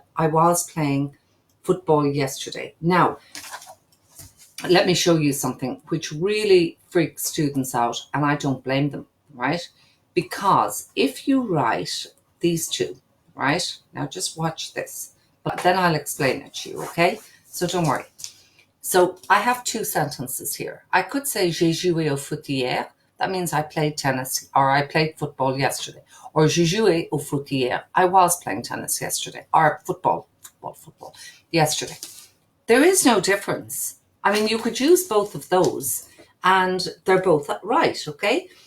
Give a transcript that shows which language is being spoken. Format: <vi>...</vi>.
<en>I was playing football yesterday. Now, let me show you something which really freaks students out, and I don't blame them, right? Because if you write these two, right? Now just watch this, but then I'll explain it to you, okay? So don't worry. So I have two sentences here. I could say</en> <fr>j'ai joué au foot hier.</fr> <en>That means I played tennis or I played football yesterday. Or</en> <fr>j'ai joué au foot hier.</fr> <en>I was playing tennis yesterday. Or football yesterday. There is no difference. I mean, you could use both of those and they're both right, okay?</en>